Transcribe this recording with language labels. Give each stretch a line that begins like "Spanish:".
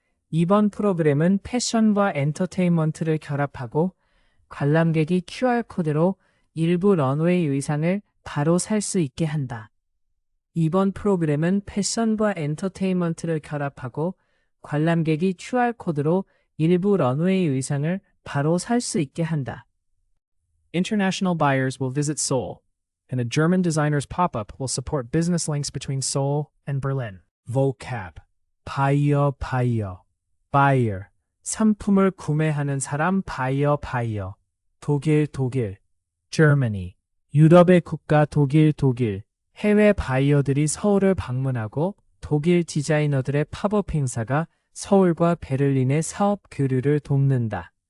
Korean: 이번 프로그램은 패션과 엔터테인먼트를 결합하고 관람객이 QR코드로 일부 런웨이 의상을 바로 살 수 있게 한다. 이번 프로그램은 패션과 엔터테인먼트를 결합하고 관람객이 QR코드로 일부 런웨이 의상을 바로 살 수 있게 한다.
English: International buyers will visit Seoul, and a German designer's pop-up will support business links between Seoul and Berlin. Vocab. buyer, buyer. buyer.
Korean: 상품을 구매하는 사람
English: buyer, buyer.
Korean: 독일, 독일.
English: Germany.
Korean: 유럽의 국가 독일, 독일. 해외 바이어들이 서울을 방문하고 독일 디자이너들의 팝업 행사가 서울과 베를린의 사업 교류를 돕는다.